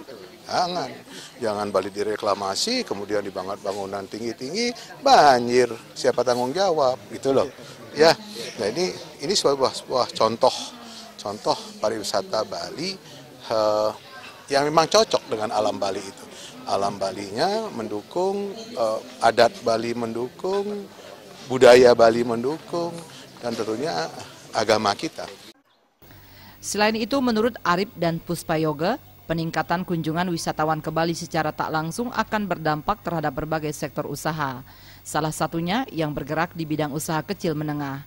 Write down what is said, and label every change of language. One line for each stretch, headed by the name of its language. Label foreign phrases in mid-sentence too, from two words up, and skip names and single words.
Indonesian: Jangan Bali direklamasi, kemudian dibangun bangunan tinggi-tinggi, banjir, siapa tanggung jawab, gitu loh. Ya, nah ini sebuah contoh pariwisata Bali yang memang cocok dengan alam Bali itu. Alam Balinya mendukung, adat Bali mendukung, budaya Bali mendukung, dan tentunya agama kita. Selain itu, menurut Arif dan Puspayoga, peningkatan kunjungan wisatawan ke Bali secara tak langsung akan berdampak terhadap berbagai sektor usaha. Salah satunya yang bergerak di bidang usaha kecil menengah.